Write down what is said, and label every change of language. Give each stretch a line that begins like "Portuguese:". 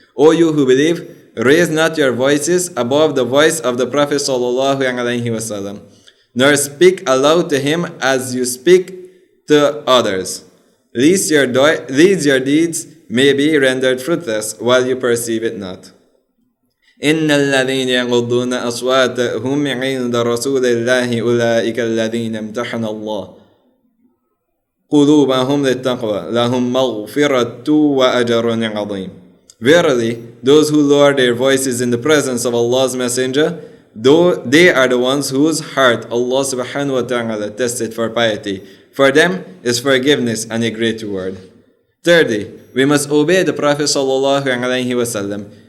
English: O you who believe, raise not your voices above the voice of the Prophet sallallahu alaihi wasallam, nor speak aloud to him as you speak to others, lest your deeds may be rendered fruitless while you perceive it not.
Arabic: إن الذين يغضون أصواتهم عند رسول الله أولئك الذين امتحن الله قلوبهم للتقوى لهم مغفرة وأجر عظيم.
English: Verily, those who lower their voices in the presence of Allah's Messenger, though they are the ones whose heart Allah subhanahu wa ta'ala tested for piety. For them is forgiveness and a great reward. Thirdly, we must obey the Prophet sallallahu alaihi wasallam.